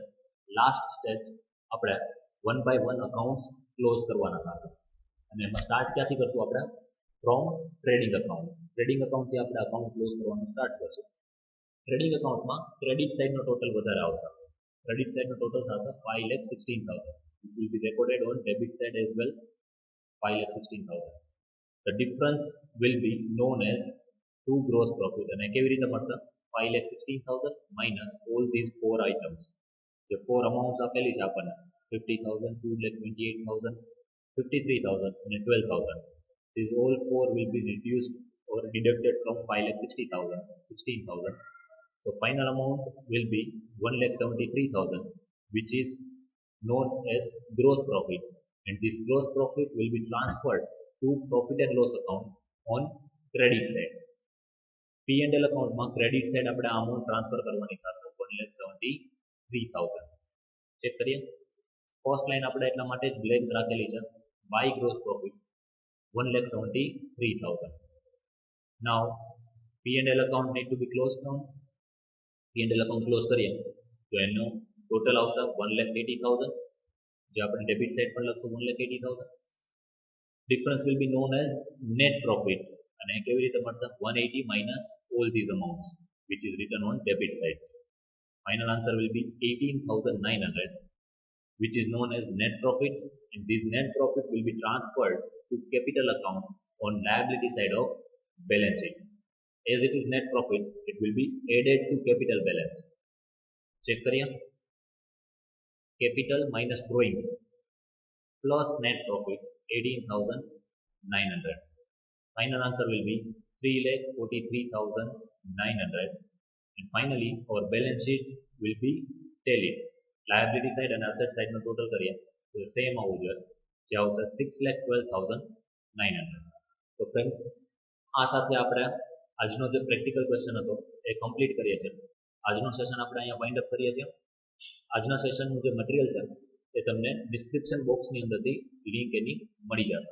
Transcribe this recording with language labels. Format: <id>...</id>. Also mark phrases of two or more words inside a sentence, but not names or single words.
<gu>લાસ્ટ સ્ટેજ આપણે 1 by 1</gu> <en>accounts close</en> <gu>કરવાના હતા અને એમાં સ્ટાર્ટ ક્યાંથી કરશું આપણે</gu> <en>from trading account. trading account થી</en> <gu>આપણે</gu> <en>account close</en> <gu>કરવાનું સ્ટાર્ટ કરશું.</gu> <en>trading account માં credit side નો total</en> <gu>વધારે આવશે.</gu> <en>credit side નો total</en> <gu>થશે 5,16,000.</gu> <en>It will be recorded on debit side as well 5,16,000. The difference will be known as to gross profit</en> <gu>અને કેવી રીતે મળશે</gu> <en>5,16,000 minus all these four items.</en> <gu>જે</gu> <en>four amounts</en> <gu>આપેલી છે આપણને 50,000, 2,28,000, 53,000 અને 12,000.</gu> <en>These all four will be reduced or deducted from 5,60,000, 16,000. So final amount will be 1,73,000, which is known as gross profit, and this gross profit will be transferred to profit and loss account on credit side. P&L account</en> <gu>માં</gu> <en>credit side</en> <gu>આપણે</gu> <en>amount transfer</en> <gu>કરવાની થશે 1,73,000. ચેક કરીએ.</gu> <en>cost line</en> <gu>આપણે એટલા માટે જ બ્લેક રાખેલી છે</gu> <en>by gross profit</en> <gu>1,73,000.</gu> <en>Now P&L account need to be closed down. P&L account close</en> <gu>કરીએ તો એનો ટોટલ આવશે 1,80,000. જે આપણે</gu> <en>debit side</en> <gu>પર લખશું 1,80,000.</gu> <en>difference will be known as net profit</en> <gu>અને કેવી રીતે મળશે 180</gu> <en>minus all these amounts which is written on debit side. Final answer will be 18,900, which is known as net profit, and this net profit will be transferred to capital account on liability side of balance sheet. As it is net profit, it will be added to capital balance.</en> <gu>Check કરીએ.</gu> <en>Capital minus drawings plus net profit 18,900. Final answer will be 3,43,900. And finally, our balance sheet will be tallied. Liability side and asset side</en> <gu>નો ટોટલ કરીએ તો સેમ આવવું જોઈએ, જે આવશે 6,12,900. તો ફ્રેન્ડ્સ, આ સાથે આપણે આજનો જે</gu> <en>practical question</en> <gu>હતો એ કમ્પ્લીટ કરીએ છીએ. આજનો સેશન આપણે અહીંયા</gu> <en>wind up</en> <gu>કરીએ છીએ. આજના સેશનનું જે મટીરિયલ છે એ તમને</gu> <en>description box ની</en> <gu>અંદરથી લિંક એની મળી જશે.</gu>